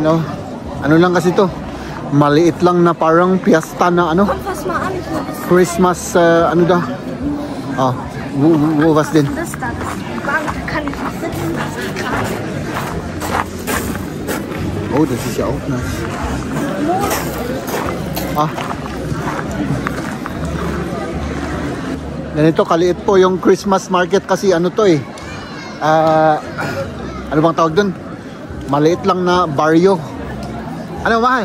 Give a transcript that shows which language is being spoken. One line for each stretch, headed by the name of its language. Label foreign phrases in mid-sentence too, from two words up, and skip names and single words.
Filipino: Ano lang kasi to, maliit lang na parang piyesta na
German: Fass mal an, ich will das. Christmas wo was denn? Das da, das Bank, kann ich nicht sitzen. Das ist krass. Oh, das ist ja auch nice.
Filipino: Ganito kaliit po yung
English: Christmas market
Filipino: kasi ano bang tawag dun? Maliit lang na baryo. Ano ba?